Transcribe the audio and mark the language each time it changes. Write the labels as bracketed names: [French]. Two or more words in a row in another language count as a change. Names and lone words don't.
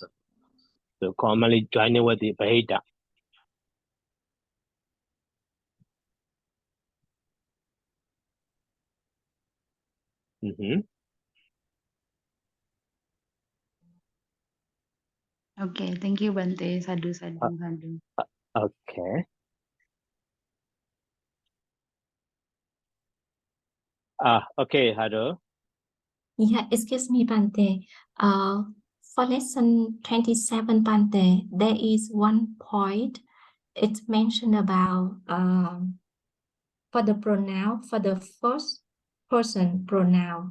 [English] So commonly joining with the bhida. Okay, thank you, Bante. [Pali] Sadhu sadhu. [English] Okay. Okay, Hado. Yeah, excuse me, Bante. For lesson 27, Bante, there is one point. It's mentioned about for the pronoun, for the first person pronoun.